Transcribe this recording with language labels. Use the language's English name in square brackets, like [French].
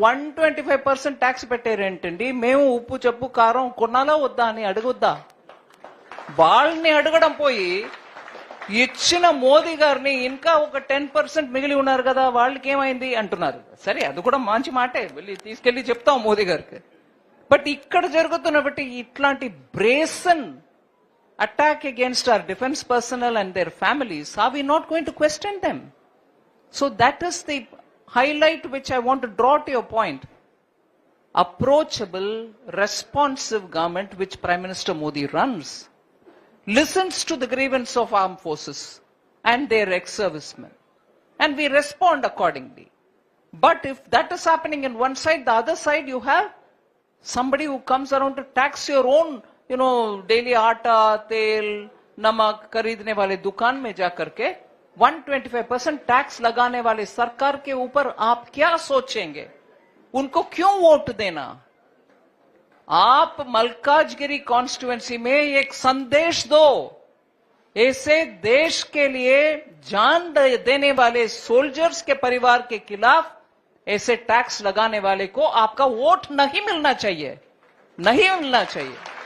[Telugu] 125% tax పెట్టారేంటండి, మేము ఉప్పు చెప్పు కారం కొనాలా వద్దా అని అడగొద్దా? వాళ్ళని అడగడం పోయి ఇచ్చిన మోదీ గారిని ఇంకా ఒక 10% మిగిలి ఉన్నారు కదా వాళ్ళకి ఏమైంది అంటున్నారు. సరే అది కూడా మంచి మాటే, వెళ్ళి తీసుకెళ్లి చెప్తాం మోదీ గారికి. [English] but [Telugu] ఇక్కడ జరుగుతున్న బట్టి ఇట్లాంటి [English] Brazen attack against our defense personnel and their families, are we not going to question them? So that is the highlight which I want to draw to your point. Approachable, responsive government which Prime Minister Modi runs listens to the grievance of armed forces and their ex-servicemen, and we respond accordingly. But if that is happening in one side, the other side you have somebody who comes around to tax your own [Hindi] daily आटा तेल नमक खरीदने वाले दुकान में जाकर के 125% tax लगाने वाले सरकार के ऊपर आप क्या सोचेंगे? उनको क्यों वोट देना? आप मलकाजगिरी कॉन्स्टिट्यूएंसी में एक संदेश दो, ऐसे देश के लिए जान देने वाले सोल्जर्स के परिवार के खिलाफ ऐसे टैक्स लगाने वाले को आपका वोट नहीं मिलना चाहिए, नहीं मिलना चाहिए.